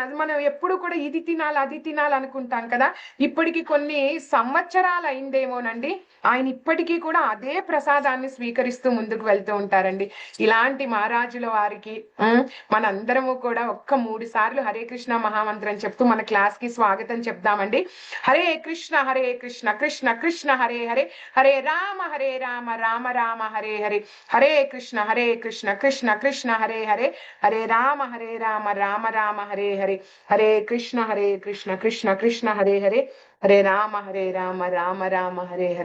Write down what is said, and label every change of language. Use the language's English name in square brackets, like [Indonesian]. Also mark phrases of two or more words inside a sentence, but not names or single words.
[Telugu] మనం ఎప్పుడు కూడా ఇది తినాలి అది తినాలి అనుకుంటాం కదా, ఇప్పటికి కొన్ని సంవత్సరాలు అయిందేమోనండి, ఆయన ఇప్పటికీ కూడా అదే ప్రసాదాన్ని స్వీకరిస్తూ ముందుకు వెళ్తూ ఉంటారండి. ఇలాంటి మహారాజుల వారికి మనందరము కూడా ఒక్క 3 సార్లు హరే కృష్ణ మహామంత్రం చెప్తూ మన క్లాస్ కి స్వాగతం చెప్దామండి. [Sanskrit] హరే కృష్ణ కృష్ణ కృష్ణ హరే హరే, హరే రామ రామ రామ హరే హరే, హరే కృష్ణ కృష్ణ కృష్ణ హరే హరే, హరే రామ రామ రామ హరే హరే, హరే కృష్ణ కృష్ణ కృష్ణ హరే హరే, హరే రామ రామ రామ హరే హరే.